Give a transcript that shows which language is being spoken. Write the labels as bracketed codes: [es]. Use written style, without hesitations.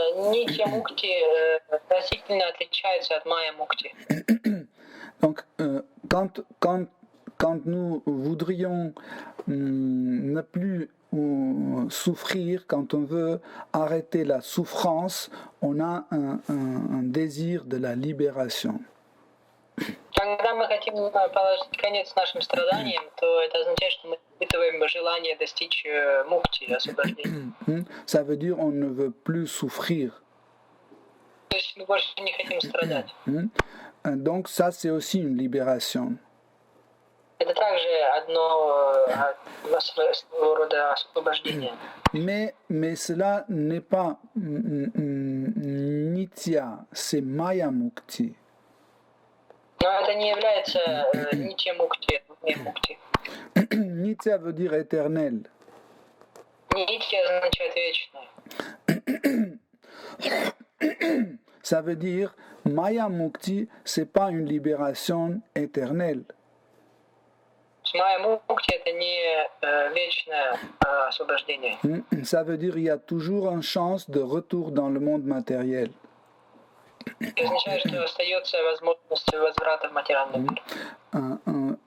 [ru] Нитья Мукти разительно отличается от Майя Мукти. [fr] Donc, quand nous voudrions ne plus souffrir, quand on veut arrêter la souffrance, on a un désir de la libération. [ru] Когда мы хотим положить конец нашим страданиям, то это означает, что мы испытываем желание достичь мукти, освобождения. [fr] Ça veut dire on ne veut plus souffrir. [ru] То есть мы больше не хотим страдать. [fr] Donc ça c'est aussi une libération. [ru] Это также своего рода освобождение. [fr] Mais cela n'est pas Nitya, c'est Maya Mukti. [ru] Но это не является Нитья Мукти, Майя Мукти. [fr] Nitya veut dire éternel. [ru] Нитья означает вечное. [fr] Ça veut dire Maya Mukti, c'est pas une libération éternelle. [ru] Майя Мукти это не вечное освобождение. [fr] Ça veut dire il y a toujours une chance de retour dans le monde matériel. [ru] Это означает, что остается возможность возврата в материальный мир.